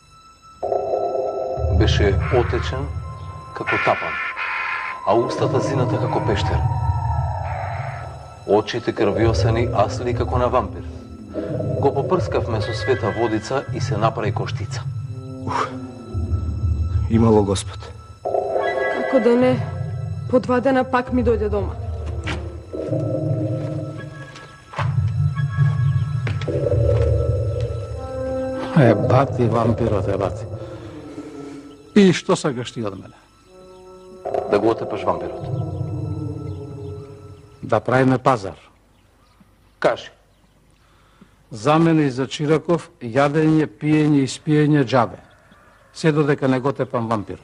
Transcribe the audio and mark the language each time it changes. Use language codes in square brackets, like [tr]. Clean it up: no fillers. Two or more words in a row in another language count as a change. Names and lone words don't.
[mk] Беше отечен како тапан, а устата зината како пештер. Очите крвиосани, а сли како на вампир. Го попрскавме со света водица и се направи коштица. Имало Господ. Како да не, по 2 дена пак ми дојде дома. Бати, вампирот бати. И што сакаш ти од мене? Да го отепаш вампирот. Да правиме пазар. Кажи. За мене и за Чираков, јадење, пиење и спиење џабе. Се додека не го тепам вампирот.